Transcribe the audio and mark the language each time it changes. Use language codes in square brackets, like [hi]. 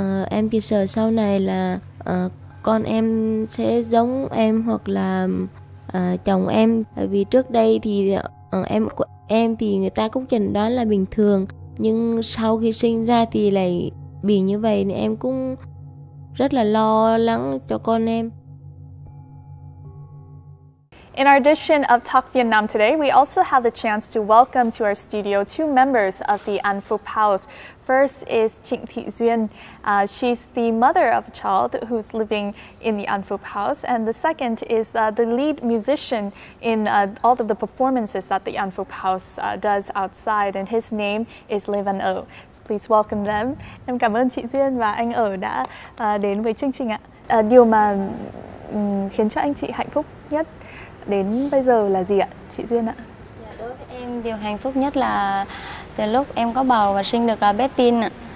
[vi] Em chỉ sợ sau này là con em sẽ giống em hoặc là chồng em. Bởi vì trước đây thì em thì người ta cũng chẩn đoán là bình thường, nhưng sau khi sinh ra thì lại bị như vậy nên em cũng rất là lo lắng cho con em. [en] In our edition of Talk Vietnam today, we also have the chance to welcome to our studio 2 members of the An Phúc House. First is Trịnh Thị Duyên. She's the mother of a child who's living in the An Phúc House. And the second is the lead musician in all of the performances that the An Phúc House does outside. And his name is Lê Văn Ở. So please welcome them. [vi] Em cảm ơn chị Duyên và anh Ở đã đến với chương trình ạ. Điều mà khiến cho anh chị hạnh phúc nhất đến bây giờ là gì ạ, chị Duyên ạ? Dạ, đối với em điều hạnh phúc nhất là từ lúc em có bầu và sinh được bé Tin ạ.